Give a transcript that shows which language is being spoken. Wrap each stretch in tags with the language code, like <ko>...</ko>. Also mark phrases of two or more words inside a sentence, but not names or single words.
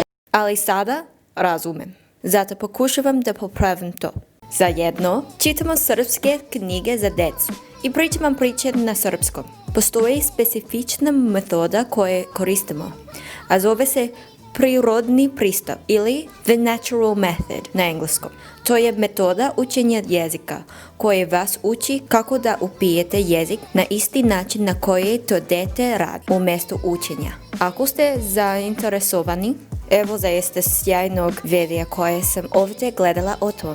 <sr>Ali sada razumem. Zato pokušavam da popravim to. Zajedno čitamo srpske knjige za djecu i pričamo priče na srpskom. Postoji specifična metoda koju koristimo, a zove se prirodni pristup ili</sr> <en>the natural method</en> <sr>na engleskom. To je metoda učenja jezika koja vas uči kako da upijete jezik na isti način na koji to dete radi umjesto učenja. Ako ste zainteresovani, evo zaista sjajnog videa koje sam ovdje gledala o tome.</sr>